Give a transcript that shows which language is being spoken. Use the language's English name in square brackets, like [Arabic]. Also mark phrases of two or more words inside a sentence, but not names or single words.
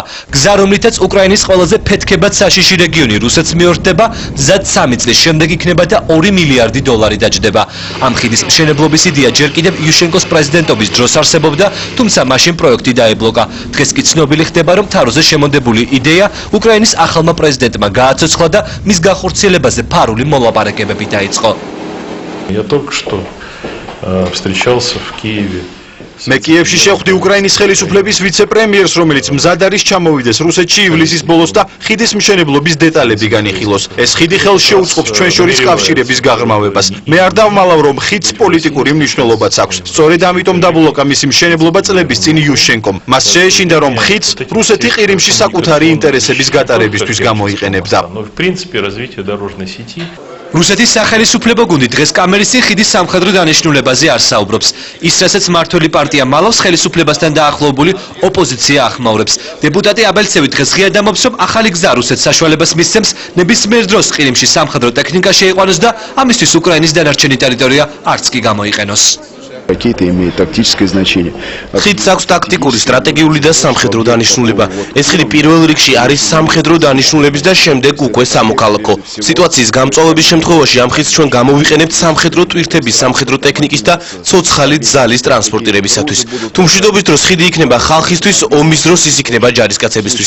[Georgian] გზა, რომლითაც უკრაინის ყველაზე ფეთქებად საშიში რეგიონი რუსეთს მიორთდება, მზად 3 წლის შემდეგ იქნება და $2 მილიარდი დაჯდება. ამ ხიდის მშენებლობის იდეა ჯერ კიდევ იუშენკოს პრეზიდენტობის დროს არსებობდა, თუმცა მაშინ პროექტი დაებლოკა. დღეს კი ცნობილი ხდება, რომ თაროზე შემონდებული იდეა უკრაინის ახალმა პრეზიდენტმა გააცოცხლა და მის განხორციელებაზე ფარული მოლაპარაკებები დაიწყო. [Russian] Я только что встречался в Киеве. [Georgian] მე კიევში შევხვდი უკრაინის ხელისუფლების ვიცე-პრემიერს, რომელიც მზად არის ჩამოვიდეს რუსეთში ივლისის ბოლოს და ხიდის მშენებლობის დეტალები განიხილოს. ეს ხიდი ხელს შეუწყობს ჩვენ შორის კავშირების გაღრმავებას. მე არ დავმალავ, რომ ხიდს პოლიტიკური მნიშვნელობაც აქვს. სწორედ ამიტომ დაბლოკა მისი მშენებლობა წლების წინ იუშენკომ. მას შეეშინდა, რომ ხიდს რუსეთი ყირიმში საკუთარი ინტერესების გატარებისთვის გამოიყენებდა. [Russian] Но в принципе развитие дорожной сети [Georgian] რუსეთის სახელისუფლებო გუნდი დღეს კამერის წინ ხიდის სამხედრო დანიშნულებაზე არ საუბრობს. ის, რასაც მმართველი პარტია მალავს, ხელისუფლებასთან დაახლოებული ოპოზიცია ახმაურებს. დეპუტატი აბელცევი დღეს ღიად ამბობს, რომ ახალი გზა რუსეთს საშუალებას მისცემს ნებისმიერ დროს ყირიმში სამხედრო ტექნიკა შეიყვანოს და ამისთვის უკრაინის დანარჩენი ტერიტორია არც კი გამოიყენოს. [Russian] Ракеты имеют тактическое значение. [Georgian] ხიდს აქვს ტაქტიკური, სტრატეგიული და სამხედრო დანიშნულება. ეს ხიდი პირველ რიგში არის სამხედრო დანიშნულების და შემდეგ უკვე სამოქალაქო. სიტუაციის გამწვავების შემთხვევაში ამ ხიდს ჩვენ გამოვიყენებთ სამხედრო ტვირთების, სამხედრო ტექნიკის და ცოცხალი ძალის ტრანსპორტირებისათვის. თუ მშვიდობის დროს ხიდი იქნება ხალხისთვის, ომის დროს ის იქნება ჯარისკაცებისთვის.